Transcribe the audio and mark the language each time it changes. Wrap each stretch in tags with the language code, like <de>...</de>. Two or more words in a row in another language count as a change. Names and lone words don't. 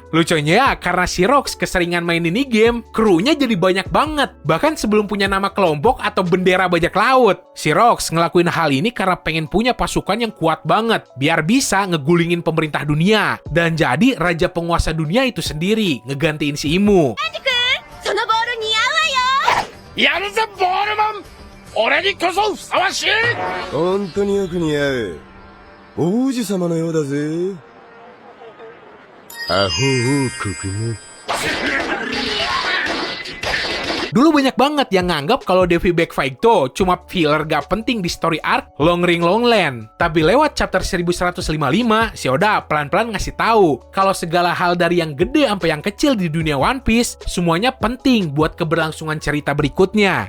<id>Lucunya ya, karena si Rocks keseringan main ini game, krunya jadi banyak banget. Bahkan sebelum punya nama kelompok atau bendera bajak laut. Si Rocks ngelakuin hal ini karena pengen punya pasukan yang kuat banget, biar bisa ngegulingin pemerintah dunia. Dan jadi raja penguasa dunia itu sendiri, ngegantiin si Imu.</id> <ja>そのボール似合うわよ。やるぜボールマン俺にこそふさわしい本当によく似合う王子様のようだぜアホ王国の</ja> <id>Dulu banyak banget yang nganggap kalau Devi Back Fight tuh cuma filler gak penting di story arc Long Ring Longland. Tapi lewat chapter 1155, si Oda pelan-pelan ngasih tahu kalau segala hal dari yang gede sampai yang kecil di dunia One Piece semuanya penting buat keberlangsungan cerita berikutnya.</id>